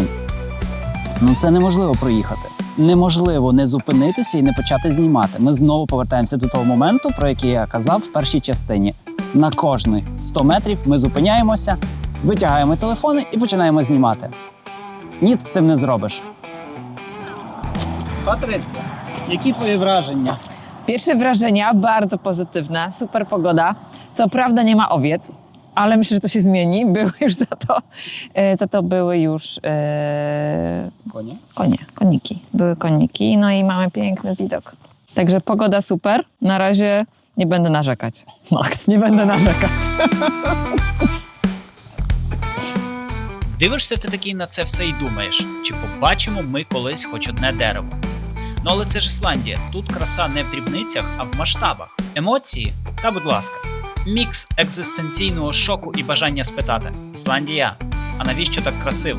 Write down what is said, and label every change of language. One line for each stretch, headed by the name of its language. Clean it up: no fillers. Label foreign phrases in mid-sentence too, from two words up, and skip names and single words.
Ukrainian: Ну це неможливо проїхати. Неможливо не зупинитися і не почати знімати. Ми знову повертаємося до того моменту, про який я казав в першій частині. На кожні 100 метрів ми зупиняємося, витягаємо телефони і починаємо знімати. Ніц з тим не зробиш.
Polish: Patrycja, jakie twoje wrażenia? Pierwsze wrażenia bardzo pozytywne, super pogoda. Co prawda nie ma owiec, ale myślę, że to się zmieni. Były już za to były już koniki. Były koniki, no i mamy piękny widok. Także pogoda super. Na razie nie będę narzekać. Max, nie będę narzekać.
Ukrainian: Дивишся ти такий на це все і думаєш, чи побачимо ми колись хоч одне дерево. Ну але це ж Ісландія, тут краса не в дрібницях, а в масштабах. Емоції? Та будь ласка. Мікс екзистенційного шоку і бажання спитати: Ісландія, а навіщо так красиво?